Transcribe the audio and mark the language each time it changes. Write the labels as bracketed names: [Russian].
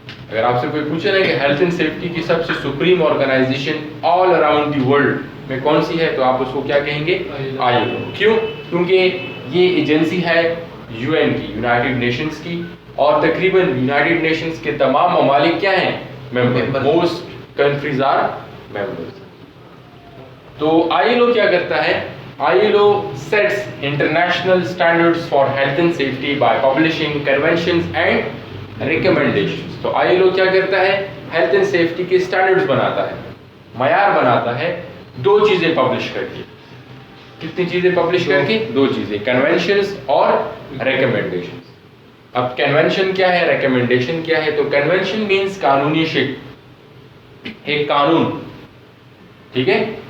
[Urdu] اگر آپ سے کوئی پوچھے نا کہ ہیلتھ اینڈ سیفٹی کی سب سے supreme organization [English] all around the world [Urdu] میں کون سی ہے، تو آپ اس کو کیا کہیں گے؟ ILO. کیوں؟ کیونکہ یہ ایجنسی ہے UN کی، یونائٹڈ نیشنز کی، اور تقریباً یونائٹڈ نیشنز کے تمام ممالک کیا ہیں؟ ممبر. [English] Most countries are members. [Urdu] تو ILO کیا کرتا ہے؟ [English] ILO sets international standards for health and safety by publishing conventions and recommendations. [Urdu] تو ILO کیا کرتا ہے؟ ہیلتھ اینڈ سیفٹی کے اسٹینڈرڈز بناتا ہے، معیار بناتا ہے 2 چیزیں پبلش کر کے. کتنی چیزیں پبلش کر کے؟ 2 چیزیں، کنونشنز اور ریکمنڈیشنز. اب کنونشن کیا ہے، ریکمنڈیشن کیا ہے؟ تو کنونشن مینس قانونی شکل، ایک قانون. ٹھیک ہے.